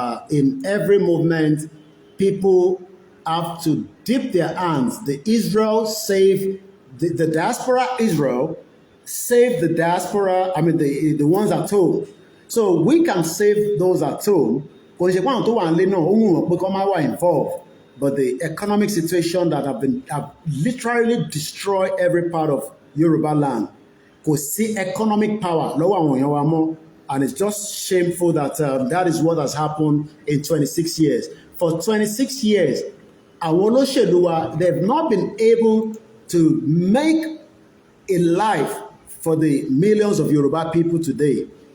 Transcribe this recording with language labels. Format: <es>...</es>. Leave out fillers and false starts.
<en>In every movement, people have to dip their hands. The Israel save the diaspora. Israel save the diaspora. I mean the ones at home. So we can save those at home.</en> <yo>Kò ní ṣe pé àwọn tó wà nílé náà ó wù wọ́n pé kó má wà involved.</yo> <en>But the economic situation that have literally destroyed every part of Yoruba land.</en> <yo>Kò sí economic power lọ́wọ́ àwọn èèyàn wa mọ́.</yo> <en>And it's just shameful that that is what has happened in 26 years. For 26 years,</en> <yo>àwọn olóṣèlú wa,</yo> <en>they've not been able to make a life for the millions of Yoruba people today.</en>